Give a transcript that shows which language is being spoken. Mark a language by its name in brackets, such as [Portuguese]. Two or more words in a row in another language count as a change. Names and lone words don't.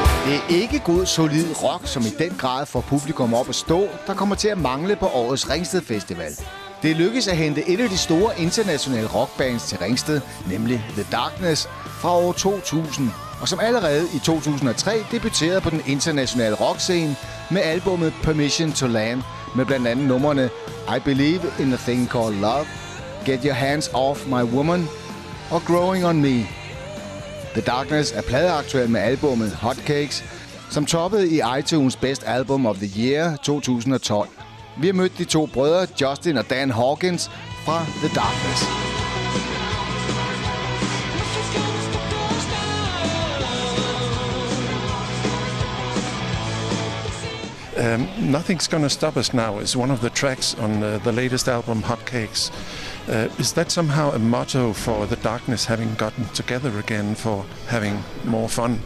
[Danish] Det er ikke god, solid rock, som i den grad får publikum op at stå, der kommer til at mangle på årets Ringsted Festival. Det lykkedes at hente et af de store internationale rockbands til Ringsted, nemlig The Darkness, fra år 2000, og som allerede i 2003 debuterede på den internationale rockscene med albummet Permission to Land, med blandt andet numrene I Believe in a Thing Called Love, Get Your Hands Off My Woman og Growing on Me. The Darkness er pladeaktuel med albummet Hotcakes, som toppede i iTunes Best Album of the Year 2012. Vi har mødt de to brødre, Justin og Dan Hawkins, fra The Darkness. [English] Nothing's Gonna Stop Us Now is one of the tracks on the latest album, Hotcakes. Is that somehow a motto for The Darkness, having gotten together again, for having more fun?